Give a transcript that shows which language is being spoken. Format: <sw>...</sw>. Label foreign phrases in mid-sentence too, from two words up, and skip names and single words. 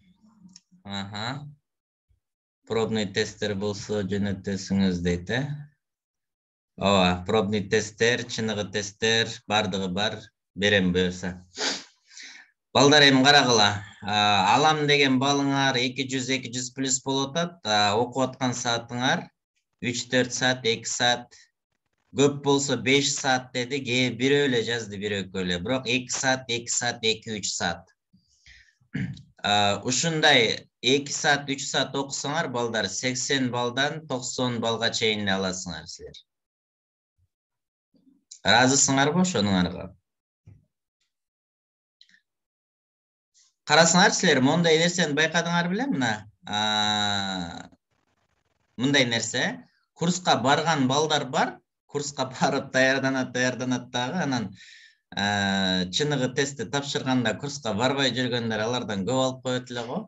<ky>Пробный тесттер болсо жөнөтөсүңүз дейт, Ооба, пробный тесттер, чыныгы тесттер, бардыгы бар, берем буюрса. Балдар, эми карагыла. Алам деген балыңар 200 плюс болуп атат, окуп аткан саатыңар 3-4 saat, 2 saat, көп болсо 5 saat деди, бирөө эле жазды, бирөөкө эле. Бирок 2 saat, 2 saat, 2-3 saat. Ушундай 2 saat, 3 saat окусаңар, балдар, 80 балдан 90 балга чейин аласыңар силер. Разысыңарбы ошонуңарга? Карасыңар силер, мондай нерсени байкадыңар беле мына? Мындай нерсе, курска барган балдар бар, курска барып даярданат дагы, анан чыныгы тестти тапшырганда курска барбай жүргөндөр алардан көп алып коет эле го.</ky>